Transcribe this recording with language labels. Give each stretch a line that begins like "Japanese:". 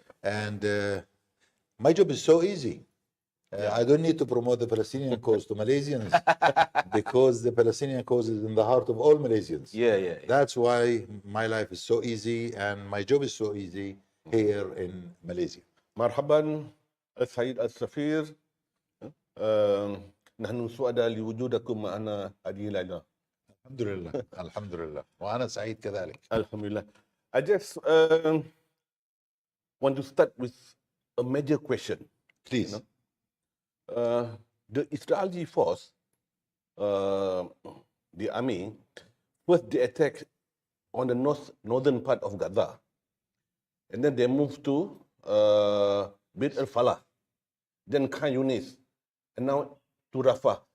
English: And my job is so easy. I don't need to promote the Palestinian cause to Malaysians because the Palestinian cause is in the heart of all Malaysians. That's why my life is so easy and my job is so easy here in Malaysia.
Arabic: مرحبا السيد السفير نحن سعداء لوجودكم معنا هذه الليلة. الحمد لله الحمد لله وأنا سعيد كذلك. الحمد لله.
English: I just want to start with a major question. Please. You know? The Israeli force, the army, first they attacked on the northern part of Gaza, and then they moved to Beit al-Falah, then Khan Yunis, and now to Rafah.